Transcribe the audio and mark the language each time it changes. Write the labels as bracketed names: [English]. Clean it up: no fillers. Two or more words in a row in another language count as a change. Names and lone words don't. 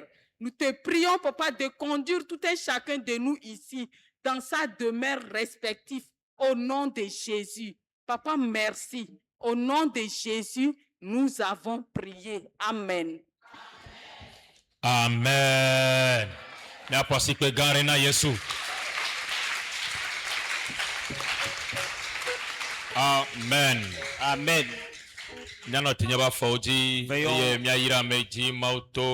[French] Nous te prions, Papa, de conduire tout un chacun de nous ici dans sa demeure respective. Au nom de Jésus. Papa, merci. Au nom de Jésus, nous avons prié. Amen. Amen. Merci que Garena Yesu. Amen. Amen. Nyano tinyaba fauji. Veillons. Miaira meji mauto.